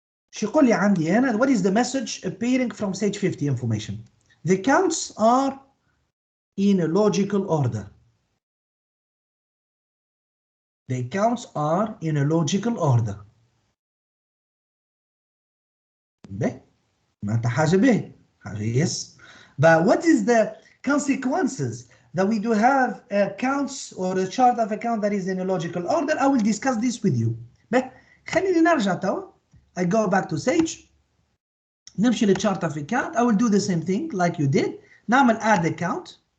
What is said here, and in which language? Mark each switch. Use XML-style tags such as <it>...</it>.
<ar>شو يقول لي عندي هنا</ar> <en>what is the message appearing from Sage 50 information? The accounts are in a logical order. The accounts are in a logical order.</en> <ar>به معناتها حاجة به حاجة yes.</ar> <en>But what is the consequences that we do have accounts or a chart of account that is in a logical order? I will discuss this with you.</en> <ar>به خليني نرجع توا.</ar> <en>I go back to Sage. نمشي للchart of account. I will do the same thing like you did.</en> <ar>نعمل</ar> <en>add account.</en>